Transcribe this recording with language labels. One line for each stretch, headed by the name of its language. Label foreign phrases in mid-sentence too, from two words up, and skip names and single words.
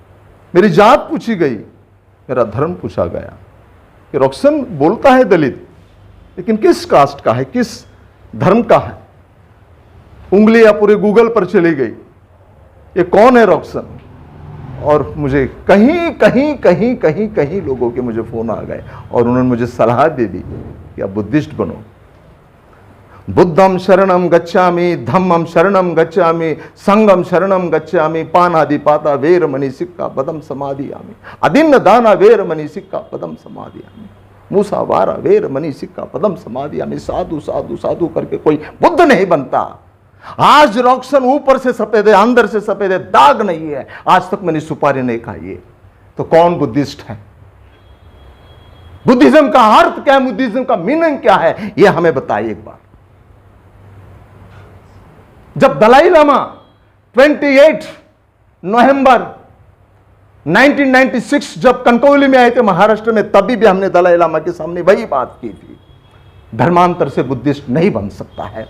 Hindi: मेरी जात पूछी गई, मेरा धर्म पूछा गया कि रॉक्सन बोलता है दलित, लेकिन किस कास्ट का है, किस धर्म का है? उंगलियां पूरे गूगल पर चली गई, ये कौन है रॉक्सन? और मुझे कहीं कहीं कहीं कहीं कहीं लोगों के मुझे फोन आ गए और उन्होंने मुझे सलाह दे दी कि आप बुद्धिस्ट बनो।
Pali: बुद्धम शरणम गच्छामि, धम्मम शरणम गच्छामि, संगम शरणम गच्छामि, पानादि पाता वेरमणि सिक्का पदम समाधियामि, अदिन्न दाना वेरमणि सिक्का पदम समाधियामि, मूसा वारा वेरमणि सिक्का पदम समाधियामि।
Hindi: साधु साधु साधु करके कोई बुद्ध नहीं बनता। आज रॉक्सन ऊपर से सफेद है, अंदर से सफेद है, दाग नहीं है। आज तक मैंने सुपारी नहीं खाई है। तो कौन बुद्धिस्ट है? बुद्धिज्म का अर्थ क्या है, बुद्धिज्म का मीनिंग क्या है, यह हमें बताइए एक बार। जब दलाई लामा 28 नवंबर 1996 जब कनकौली में आए थे महाराष्ट्र में, तभी भी हमने दलाई लामा के सामने वही बात की थी, धर्मांतर से बुद्धिस्ट नहीं बन सकता है।